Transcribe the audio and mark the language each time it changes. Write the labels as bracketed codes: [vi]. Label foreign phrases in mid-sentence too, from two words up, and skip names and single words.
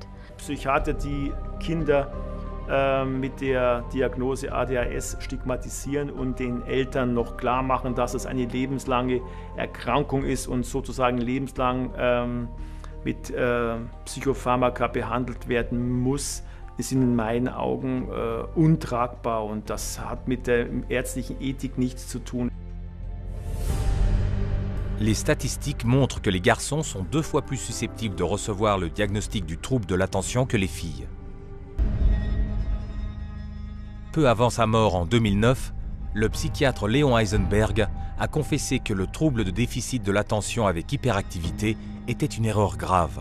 [de] Psychiater, die Kinder mit der Diagnose ADHS stigmatisieren und den Eltern noch klar machen, dass es eine lebenslange Erkrankung ist und sozusagen lebenslang mit Psychopharmaka behandelt werden muss, ist in meinen Augen untragbar und das hat mit der ärztlichen Ethik nichts zu tun. [fr] Les statistiques montrent que les garçons sont 2 fois plus susceptibles de recevoir le diagnostic du trouble de l'attention que les filles. Peu avant sa mort en 2009, le psychiatre Léon Heisenberg a confessé que le trouble de déficit de l'attention avec hyperactivité était une erreur grave.